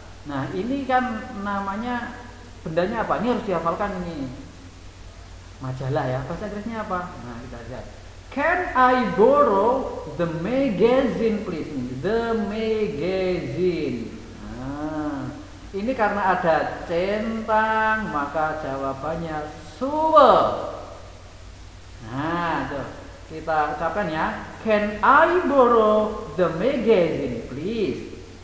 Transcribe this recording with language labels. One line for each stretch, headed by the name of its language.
Indonesian: Nah, ini kan namanya bendanya apa? Ini harus dihafalkan ini. Majalah ya. Bahasa Inggrisnya apa? Nah, kita lihat.
English: Can I borrow the magazine please? The magazine.
Indonesian: Nah, ini karena ada centang maka jawabannya sure. Nah, tuh. Kita ucapkan ya.
English: Can I borrow the magazine please?